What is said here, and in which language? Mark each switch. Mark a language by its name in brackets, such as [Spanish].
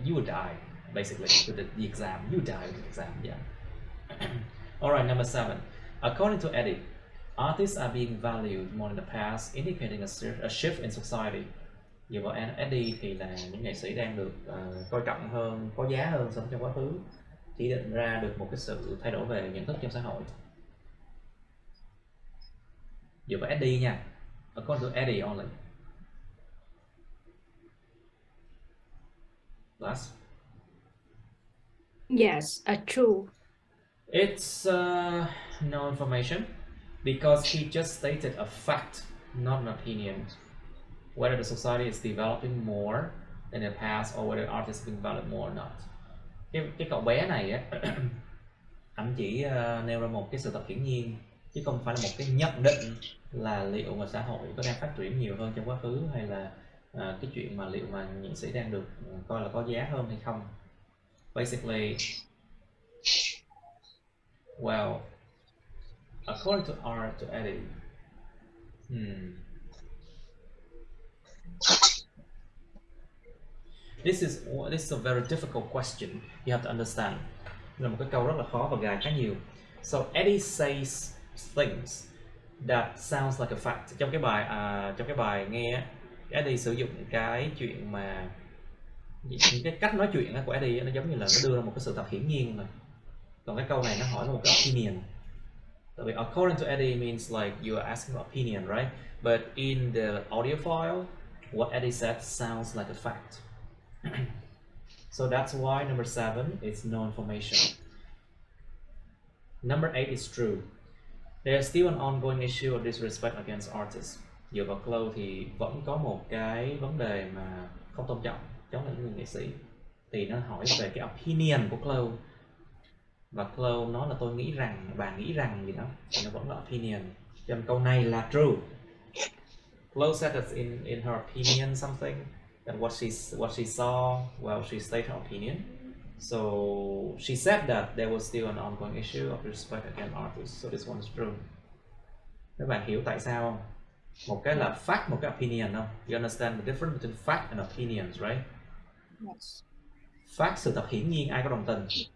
[English] You will die basically with the exam. You die with the exam. Yeah. All right, number 7. According to Eddie, artists are being valued more in the past, indicating a shift in society. [Vietnamese] Dựa vào Eddie thì là những nghệ sĩ đang được coi trọng hơn, có giá hơn so với trong quá khứ, chỉ định ra được một cái sự thay đổi về nhận thức trong xã hội. Dựa vào Eddie nha. [English] According to Eddie only. Last. Yes, true. It's no information because he just stated a fact, not an opinion. Whether the society is developing more than in the past or whether artists being valued more or not. [Vietnamese] Cái cậu bé này á, anh chỉ nêu ra một cái sự thật hiển nhiên chứ không phải là một cái nhận định là liệu mà xã hội có đang phát triển nhiều hơn trong quá khứ hay là cái chuyện mà liệu mà nghệ sĩ đang được coi là có giá hơn hay không. [English] Basically, well, according to Eddie, this is a very difficult question. You have to understand. [Vietnamese] Là một cái câu rất là khó và gài khá nhiều. [English] So Eddie says things that sounds like a fact. [Vietnamese] Trong cái bài nghe, Eddie sử dụng cái chuyện mà những cái cách nói chuyện của Eddie nó giống như là nó đưa ra một cái sự thật hiển nhiên mà. Còn cái câu này nó hỏi là một cái opinion. Tại vì [English] according to Eddie means like you are asking an opinion, right? But in the audio file, what Eddie said sounds like a fact. So that's why number 7 is no information. Number 8 is true. There's still an ongoing issue of disrespect against artists. [Vietnamese] Dựa vào Chloe thì vẫn có một cái vấn đề mà không tôn trọng chống lại những người nghệ sĩ. Thì nó hỏi về cái opinion của Chloe. Và Chloe nói là tôi nghĩ rằng, bà nghĩ rằng gì đó. Thì nó vẫn là opinion. Cho nên câu này là true. [English] Chloe said that in her opinion something. That what she saw, well, she stated her opinion. So she said that there was still an ongoing issue of respect against artists. So this one is true. [Vietnamese] Các bạn hiểu tại sao không? Một cái là fact, một cái opinion không? [English] You understand the difference between fact and opinions, right? Yes. [Vietnamese] Fact, sự thật hiển nhiên ai có đồng tình.